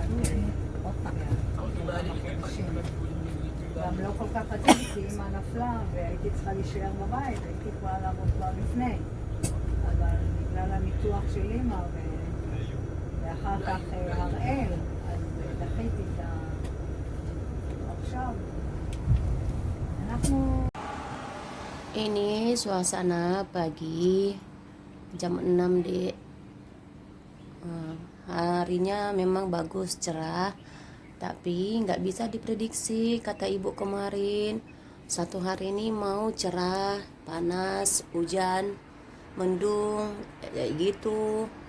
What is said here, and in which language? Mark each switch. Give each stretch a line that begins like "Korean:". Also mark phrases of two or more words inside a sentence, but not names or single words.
Hebrew: גם לא כל כך רציתי, אמא נפלה והייתי צריכה להישאר בבית, הייתי יכולה לעבוד כבר לפני. אבל בגלל הניתוח של אמא ואחר כך הראל, אז דחיתי את עכשיו. אנחנו...
Indonesian: Ini suasana pagi jam 6 Dek. Harinya memang bagus, cerah, tapi nggak bisa diprediksi. Kata ibu kemarin, satu hari ini mau cerah, panas, hujan, mendung, kayak gitu.